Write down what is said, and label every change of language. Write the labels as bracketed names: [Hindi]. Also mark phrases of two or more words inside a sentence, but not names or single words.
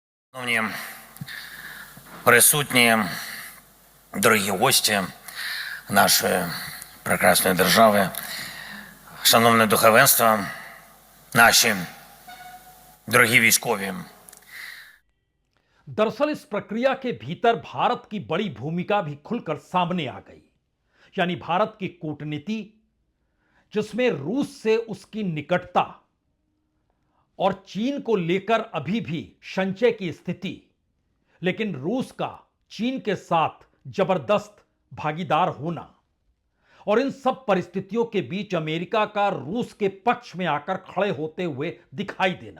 [Ukrainian] Шановні присутні, дорогі гості нашої прекрасної держави, шановне духовенство, наші дорогі військові. [Hindi] दरअसल इस प्रक्रिया के भीतर भारत की बड़ी भूमिका भी खुलकर सामने आ गई। यानी भारत की कूटनीति, जिसमें रूस से उसकी निकटता और चीन को लेकर अभी भी संशय की स्थिति, लेकिन रूस का चीन के साथ जबरदस्त भागीदार होना और इन सब परिस्थितियों के बीच अमेरिका का रूस के पक्ष में आकर खड़े होते हुए दिखाई देना।